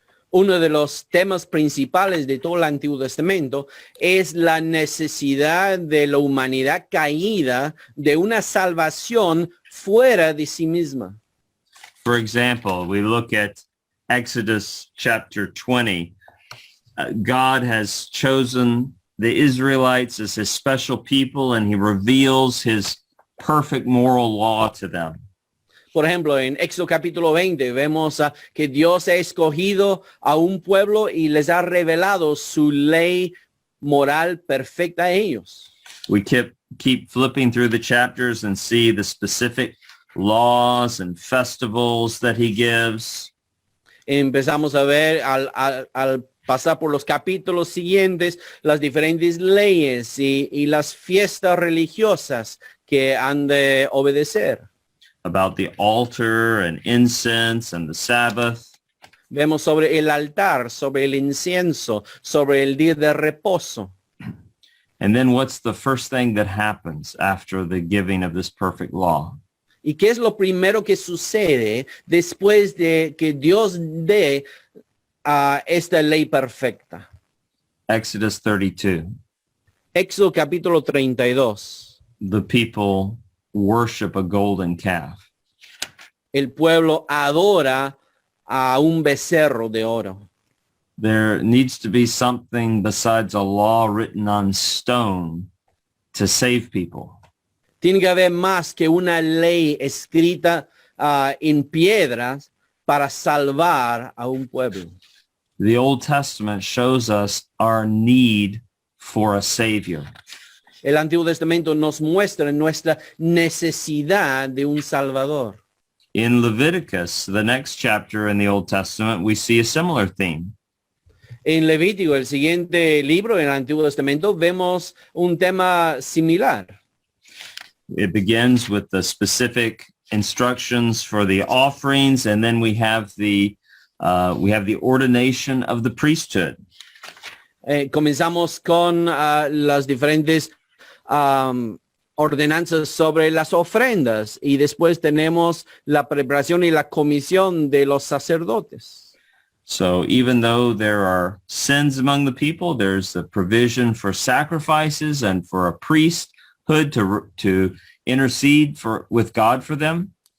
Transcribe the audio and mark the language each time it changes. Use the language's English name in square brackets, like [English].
[Spanish] Uno de los temas principales de todo el Antiguo Testamento es la necesidad de la humanidad caída de una salvación fuera de sí misma. [English] For example, we look at Exodus chapter 20. God has chosen the Israelites as his special people, and he reveals his perfect moral law to them. [Spanish] Por ejemplo, en Éxodo capítulo 20 vemos que Dios ha escogido a un pueblo y les ha revelado su ley moral perfecta a ellos. [English] We keep flipping through the chapters and see the specific laws and festivals that he gives. [Spanish] Empezamos a ver al pasar por los capítulos siguientes las diferentes leyes y las fiestas religiosas que han de obedecer. [English] About the altar and incense and the Sabbath. [Spanish] Vemos sobre el altar, sobre el incienso, sobre el día de reposo. [English] And then what's the first thing that happens after the giving of this perfect law? [Spanish] ¿Y qué es lo primero que sucede después de que Dios dé esta ley perfecta? [English] Exodus 32. [Spanish] Éxodo capítulo 32. [English] The people worship a golden calf. [Spanish] El pueblo adora a un becerro de oro. [English] There needs to be something besides a law written on stone to save people. [Spanish] Tiene que haber más que una ley escrita en piedras para salvar a un pueblo. [English] The Old Testament shows us our need for a Savior. [Spanish] El Antiguo Testamento nos muestra nuestra necesidad de un Salvador. [English] In Leviticus, the next chapter in the Old Testament, we see a similar theme. [Spanish] En Levítico, el siguiente libro en el Antiguo Testamento, vemos un tema similar. [English] It begins with the specific instructions for the offerings, and then we have the ordination of the priesthood. [Spanish] Comenzamos con las diferentes ordenanzas sobre las ofrendas y después tenemos la preparación y la comisión de los sacerdotes. [English] So even though there are sins among the people, there's the provision for sacrifices and for a priesthood to intercede with God for them.